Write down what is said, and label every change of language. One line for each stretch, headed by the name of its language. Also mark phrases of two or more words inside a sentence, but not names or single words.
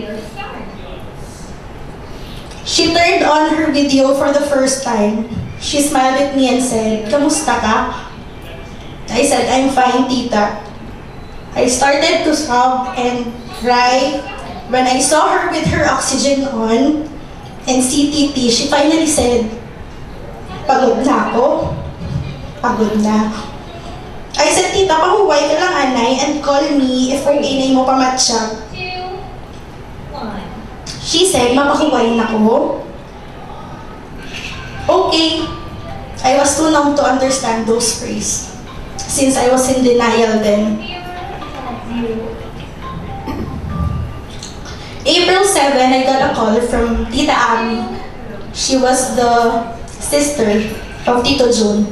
English: She turned on her video for the first time. She smiled at me and said,
Hiligaynon: "Kamusta ka?"
English: I said, "I'm fine, tita." I started to sob and cry when I saw her with her oxygen on and CTP. She finally said,
Filipino: "Pagod na ako." Pagod na.
English: I said,
Hiligaynon: "Tita, pahuway ka lang, anay,
English: and call me if
Hiligaynon: okay mo pamatsyag."
English: She said,
Hiligaynon: "Mapahuway na ko."
English: Okay. I was too numb to understand those phrases, since I was in denial then. April 7, I got a call from Tita Ami. She was the sister of Tito Jun.